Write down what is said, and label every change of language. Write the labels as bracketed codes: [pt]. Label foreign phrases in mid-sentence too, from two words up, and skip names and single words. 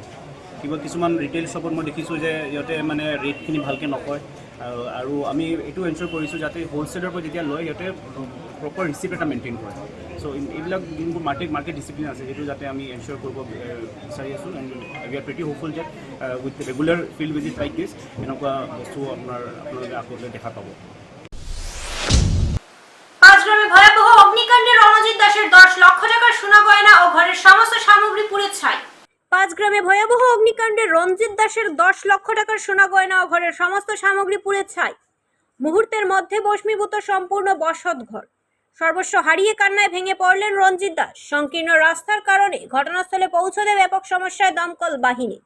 [as] কিবা কিছুমান [en] retail shop [as] মই দেখিছোঁ যে সিহঁতে মানে ৰেটখিনি ভালকৈ নকয়, আৰু আমি এইটো এনশ্যোৰ কৰিছোঁ যাতে হ'লচেলৰ পৰা যেতিয়া লয় সিহঁতে [en] proper receipt [as] এটা মেইনটেইন কৰে। চ' এইবিলাক যোনবোৰ [en] market discipline [as] আছে সেইটো যাতে আমি এনশ্যোৰ কৰিব বিচাৰি আছোঁ, [en] and we are pretty hopeful [as] যে [en] with regular field visit like this [as] এনেকুৱা বস্তু আপোনালোকে আগলৈ দেখা পাব। [bn] পাঁচগ্রামে ভয়াবহ অগ্নিকাণ্ডে রণজিৎ দাসের 10 লক্ষ টাকার সোনা গয়না ও ঘরের সমস্ত সামগ্রী পুড়ে ছাই। পাঁচগ্রামে ভয়াবহ অগ্নিকাণ্ডে রণজিৎ দাসের 10 লক্ষ টাকার সোনা গয়না ও ঘরের সমস্ত সামগ্রী পুড়ে ছাই। মুহূর্তের মধ্যে ভস্মীভূত সম্পূর্ণ বসত ঘর। সর্বস্ব হারিয়ে কান্নায় ভেঙে পড়লেন রণজিৎ দাস। সংকীর্ণ রাস্তার কারণে ঘটনাস্থলে পৌঁছতে ব্যাপক সমস্যায় দমকল বাহিনী।